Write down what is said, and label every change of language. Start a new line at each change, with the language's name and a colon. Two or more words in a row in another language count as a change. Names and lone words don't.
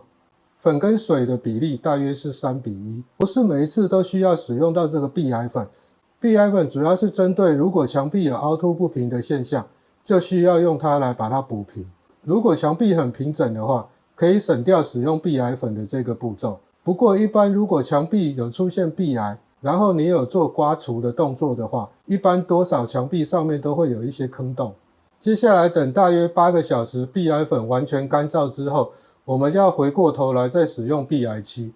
Chinese: 粉跟水的比例大約是3:1，不是每一次都需要使用到這個壁癌粉。壁癌粉主要是針對如果牆壁有凹凸不平的現象，就需要用它來把它補平。如果牆壁很平整的話，可以省掉使用壁癌粉的這個步驟。不過一般如果牆壁有出現壁癌，然後你有做刮除的動作的話，一般多少牆壁上面都會有一些坑洞。接下來等大約8個小時壁癌粉完全乾燥之後，我們就要回過頭來再使用壁癌漆。